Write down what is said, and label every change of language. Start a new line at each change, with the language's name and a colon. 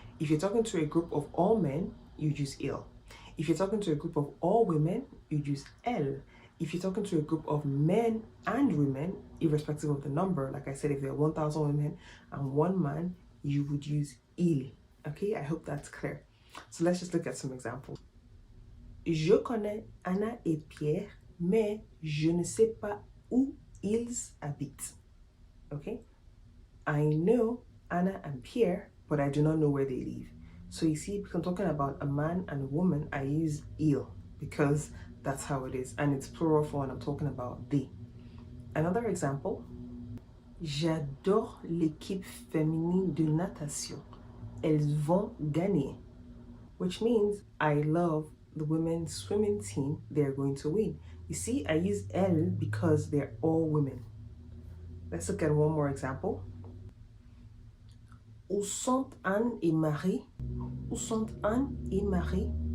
English: If you're talking to a group of all men, you use il. If you're talking to a group of all women, you use elle. If you're talking to a group of men and women, irrespective of the number, like I said, if there are 1,000 women and one man, you would use il. Okay, I hope that's clear. So let's just look at some examples.
French: Je connais Anna et Pierre, mais je ne sais pas où ils habitent.
English: Okay, I know Anna and Pierre, but I do not know where they live. So you see, because I'm talking about a man and a woman, I use il because that's how it is, and it's plural for when I'm talking about they. Another example,
French: j'adore l'équipe féminine de natation. Elles vont gagner,
English: which means I love the women's swimming team. They're going to win. You see, I use elles because they're all women. Let's look at one more example.
French: Où sont Anne et Marie? Où sont Anne et Marie?